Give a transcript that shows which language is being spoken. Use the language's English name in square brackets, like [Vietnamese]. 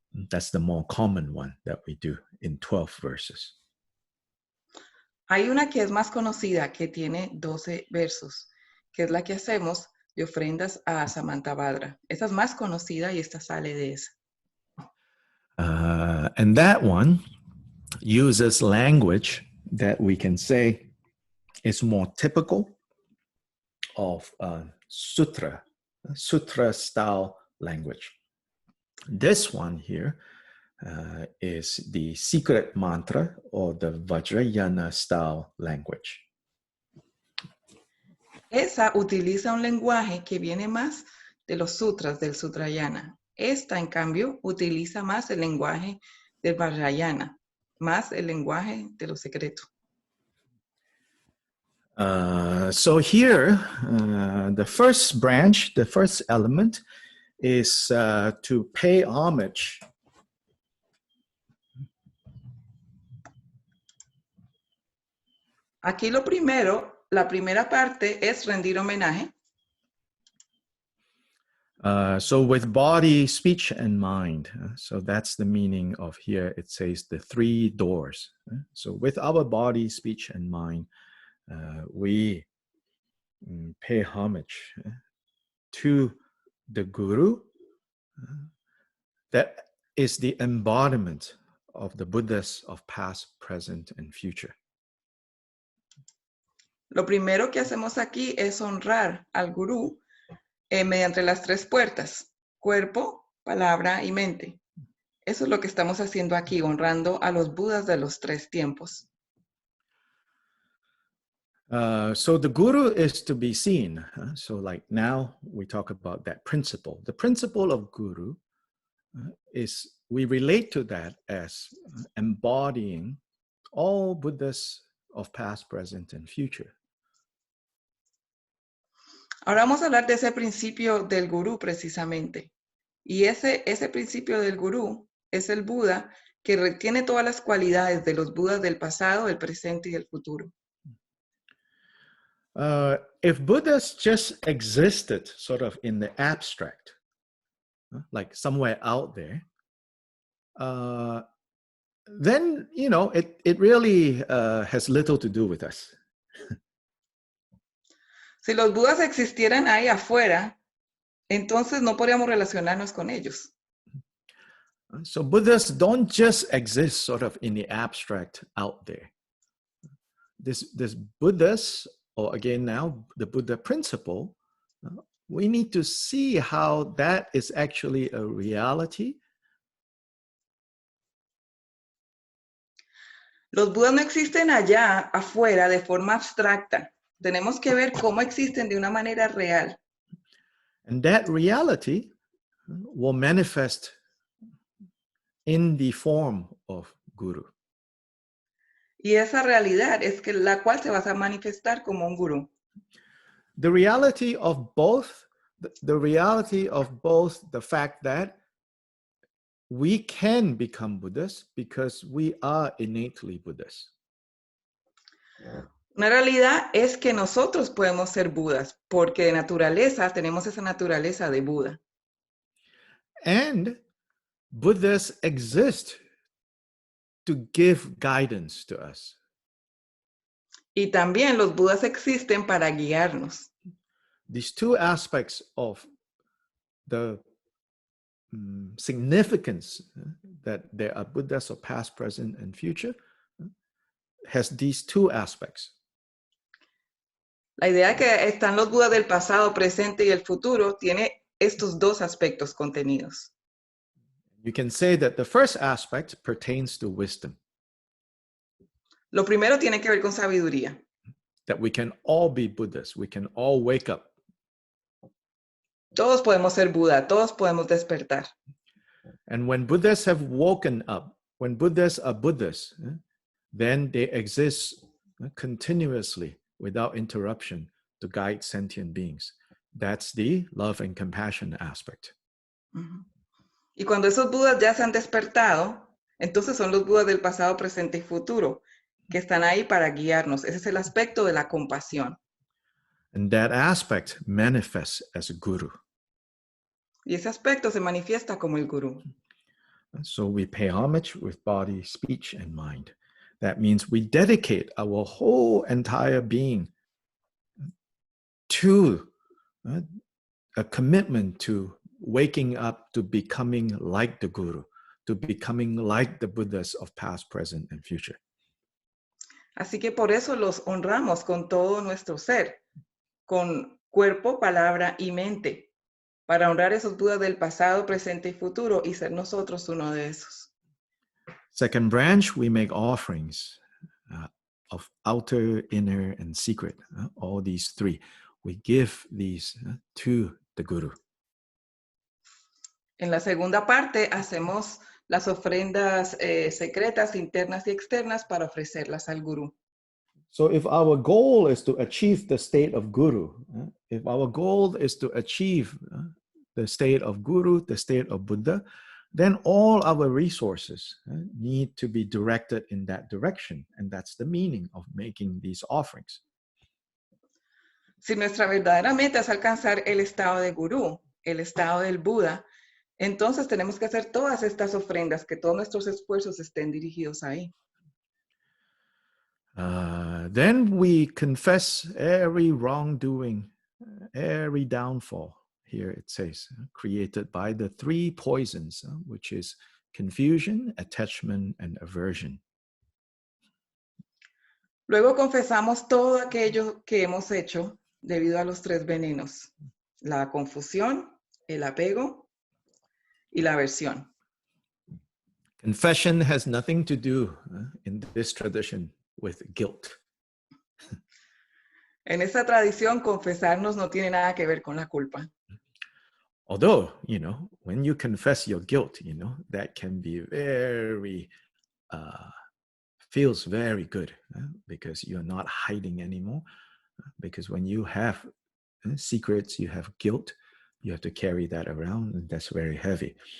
[English] That's the more common one that we do in 12 verses. [Spanish] Hay una que es más conocida, que tiene 12 versos, que es la que hacemos de ofrendas a Samantha Vajra. Esa es más conocida y esta sale de esa. [English] And that one uses language that we can say is more typical of sutra style language. This one here is the secret mantra or the Vajrayana style language. [Spanish] Esa utiliza un lenguaje que viene más de los sutras del Sutrayana. Esta, en cambio, utiliza más el lenguaje del Vajrayana, más el lenguaje de lo secreto. [English] So here, the first branch, the first element is to pay homage [Spanish] Aquí lo primero, la primera parte es rendir homenaje. [English] So with body, speech, and mind. So that's the meaning of here. It says the 3 doors. So with our body, speech, and mind, we pay homage to the Guru. That is the embodiment of the Buddhas of past, present, and future. [Spanish] Lo primero que hacemos aquí es honrar al gurú mediante las 3 puertas, cuerpo, palabra y mente. Eso es lo que estamos haciendo aquí, honrando a los Budas de los 3 tiempos. [English] So the Guru is to be seen. So like now we talk about that principle. The principle of Guru is we relate to that as embodying all Buddhas of past, present, and future. [Spanish] Ahora vamos a hablar de ese principio del gurú precisamente. Y ese principio del gurú es el Buda que retiene todas las cualidades de los Budas del pasado, del presente y del futuro. [English] If Buddhas just existed sort of in the abstract, like somewhere out there, then, you know, it really has little to do with us. [Spanish] Si los Budas existieran ahí afuera, entonces no podríamos relacionarnos con ellos. [English] So Buddhas don't just exist sort of in the abstract out there. This Buddhas, or again now, the Buddha principle, we need to see how that is actually a reality. [Spanish] Los Budas no existen allá afuera de forma abstracta. Tenemos que ver cómo existen de una manera real. [English] And that reality will manifest in the form of Guru. [Spanish] Y esa realidad es que la cual se va a manifestar como un gurú. [English] The reality of both the fact that we can become Buddhas because we are innately Buddhas. [Spanish] Una realidad es que nosotros podemos ser Budas, porque de naturaleza tenemos esa naturaleza de Buda. [English] And Buddhas exist to give guidance to us. [Spanish] Y también los Budas existen para guiarnos. [English] These 2 aspects of the significance that there are Buddhas of past, present, and future has these 2 aspects. [Spanish] La idea de que están los Budas del pasado, presente y el futuro tiene estos 2 aspectos contenidos. [English] You can say that the first aspect pertains to wisdom. [Spanish] Lo primero tiene que ver con sabiduría. [English] That we can all be Buddhas. We can all wake up. [Spanish] Todos podemos ser Buda, todos podemos despertar. [English] And when Buddhas have woken up, when Buddhas are Buddhas, then they exist continuously without interruption to guide sentient beings. That's the love and compassion aspect. [Spanish] Y cuando esos Budas ya se han despertado, entonces son los Budas del pasado, presente y futuro, que están ahí para guiarnos. Ese es el aspecto de la compasión. [English] And that aspect manifests as a guru. [Spanish] Y ese aspecto se manifiesta como el gurú. [English] So we pay homage with body, speech, and mind. That means we dedicate our whole entire being to a commitment to waking up to becoming like the Guru, to becoming like the Buddhas of past, present, and future. [Spanish] Así que por eso los honramos con todo nuestro ser, con cuerpo, palabra y mente, para honrar esos Budas del pasado, presente y futuro y ser nosotros uno de esos. [English] Second branch, we make offerings of outer, inner, and secret. All these three. We give these to the Guru. [Spanish] En la segunda parte hacemos las ofrendas secretas, internas y externas para ofrecerlas al Gurú. [English] So if our goal is to achieve the state of Guru, if our goal is to achieve the state of Guru, the state of Buddha, then all our resources need to be directed in that direction. And that's the meaning of making these offerings. [Spanish] Si nuestra verdadera meta es alcanzar el estado de Gurú, el estado del Buda, entonces tenemos que hacer todas estas ofrendas, que todos nuestros esfuerzos estén dirigidos ahí. [English] Then we confess every wrongdoing, every downfall. Here it says, created by the three poisons, which is confusion, attachment, and aversion. [Spanish] Luego confesamos todo aquello que hemos hecho debido a los tres venenos: la confusión, el apego y la aversión. [English] Confession has nothing to do in this tradition with guilt. [Spanish] En esta tradición, confesarnos no tiene nada que ver con la culpa. [English] Although, when you confess your guilt, that can be very, feels very good because you're not hiding anymore. Because when you have secrets, you have guilt, you have to carry that around, and that's very heavy.